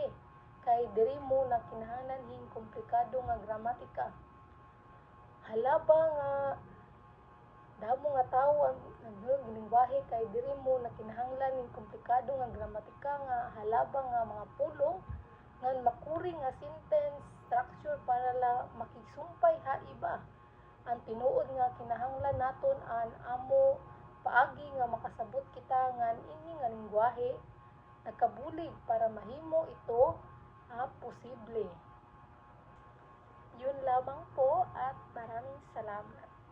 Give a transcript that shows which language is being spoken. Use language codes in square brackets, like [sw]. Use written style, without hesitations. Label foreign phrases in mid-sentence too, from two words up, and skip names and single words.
[war] Kay diri mo na kinahanglan hing komplikado nga gramatika. Halaba nga damo nga tawo ang lengguwahe kay diri mo na kinahanglan hing komplikado nga gramatika nga halaba nga mga pulong ngan makuri nga [en] sentence structure [war] para la makigsumpay ha iba. Ang tinuod nga kinahanglan naton an amo paagi nga makasabot kita ngan ini nga lengguwahe nakabulig para mahimo ito posible. [tl] Yun lamang po at maraming salamat.